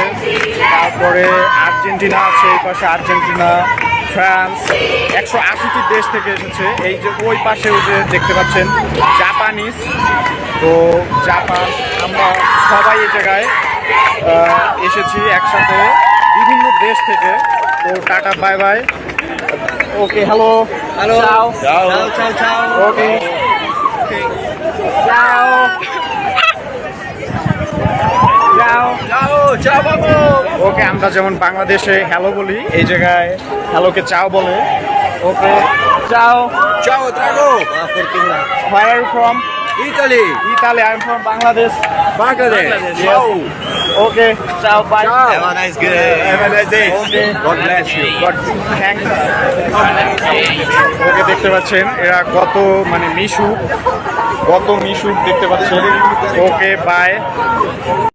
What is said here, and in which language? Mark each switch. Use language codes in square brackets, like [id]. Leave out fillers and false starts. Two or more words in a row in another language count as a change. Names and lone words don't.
[bn] তারপরে আর্জেন্টিনা আছে, এই পাশে আর্জেন্টিনা, ফ্রান্স, 180টি দেশ থেকে এসেছে। এই যে ওই পাশে যে দেখতে পাচ্ছেন জাপানিজ, তো জাপান। আমরা সবাই এই জায়গায় এসেছি একসাথে বিভিন্ন দেশ থেকে। তো টাটা, [en] bye bye, okay, hello Hello. [it] Ciao. Ciao. Ciao. Ciao. ওকে, ciao. Ciao. Ciao. Ciao, Pablo. [bn] ওকে, আমরা যেমন বাংলাদেশে হ্যালো বলি, এই জায়গায় হ্যালোকে চাও বলে। ওকে, চাও। [it] Ciao, Drago. Fortuna. [en] Where are you from? Italy. Italy. I'm from Bangladesh. Bangladesh. Yes. Okay, ciao, bye. Ciao. Have a nice day. Have a nice day. Okay. God bless you. God, thanks. [bn] ওকে, দেখতে পাচ্ছেন এরা কত মিশুক দেখতে পাচ্ছেন। ওকে, বাই।